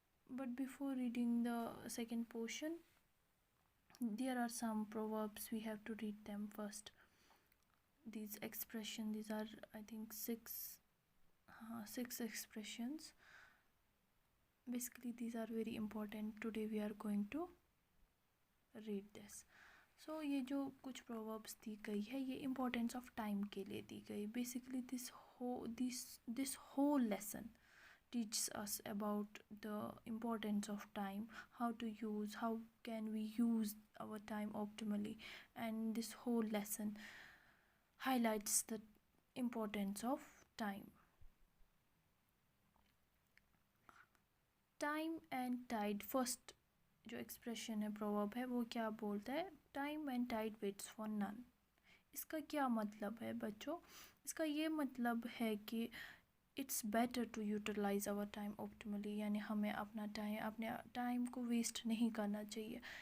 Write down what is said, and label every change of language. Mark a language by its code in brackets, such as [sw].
[en] But before reading the second portion, there are some proverbs. We have to read them first. These expressions, these are I think six expressions. Basically these are very important. Today we are going to read this. [hi] So ये जो कुछ proverbs दी गई है ये [en] importance of time [hi] के लिए दी गई. [en] Basically this whole lesson teaches us about the importance of time, how can we use our time optimally, and this whole lesson highlights the importance of time. Time and tide. [hi] First जो expression है proverb है वो क्या बोलता है, [en] Time and tide waits for none. [hi] इसका क्या मतलब है बच्चों? इसका ये मतलब है कि [en] it's better to utilize our time optimally, [hi] यानी हमें अपने टाइम को वेस्ट नहीं करना चाहिए.